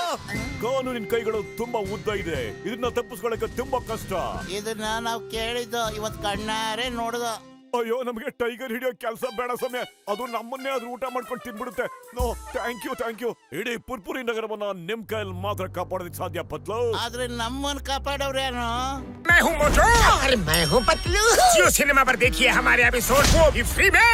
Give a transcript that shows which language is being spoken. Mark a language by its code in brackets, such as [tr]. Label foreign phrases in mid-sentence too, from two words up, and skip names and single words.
[kn] ಕಾನೂನಿನ ಕೈಗಳು ತುಂಬಾ ಉದ್ದ ಇದೆ, ಇದನ್ನ ತಪ್ಪಿಸ್ಕೊಳ್ಳಕ್ಕೆ ತುಂಬಾ ಕಷ್ಟ. ಇದನ್ನ ನಾವು ಕೇಳಿದ್ದು, ಇವತ್ ಕಣ್ಣಾರೆ ನೋಡುದು. ಅಯ್ಯೋ, ನಮಗೆ ಟೈಗರ್ ಹಿಡಿಯೋ ಕೆಲಸ ಬೇಡ ಸಮಯ, ಅದು ನಮ್ಮನ್ನೇ ಆದ್ರೂ ಊಟ ಮಾಡ್ಕೊಂಡು ತಿನ್ಬಿಡುತ್ತೆ. [en] No, thank you. [kn] ಇಡೀ ಪುರ್ಪುರಿ ನಗರವನ್ನ ನಿಮ್ ಕೈಯಲ್ಲಿ ಮಾತ್ರ ಕಾಪಾಡೋದಕ್ಕೆ ಸಾಧ್ಯ ಪತ್ಲು. ಆದ್ರೆ ನಮ್ಮನ್ನ ಕಾಪಾಡೋರೇನು? [hi] मैं हूँ मोटू और मैं हूँ पतलू। जियो सिनेमा पर देखिए हमारे एपिसोड, वो भी फ्री में।